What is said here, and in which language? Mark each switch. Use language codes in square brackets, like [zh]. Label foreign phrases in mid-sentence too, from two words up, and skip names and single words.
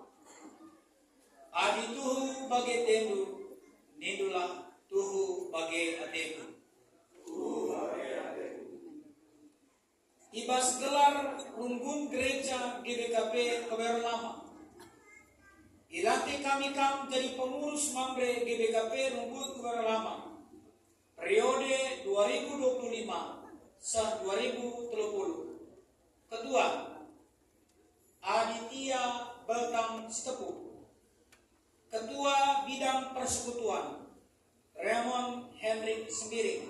[btx] Adi tuhu bagi temu nindulah tuhu bagi ateku. Ibas gelar runggun gereja GBKP Kebayoran Lama. Ilantik kami jadi pengurus mamre GBKP Runggun Kebayoran Lama. Periode 2025 sah 2030. Ketua Aditya Beltang Sitepu. [id] Ketua Bidang Persekutuan Raymond Henrik Sembiring.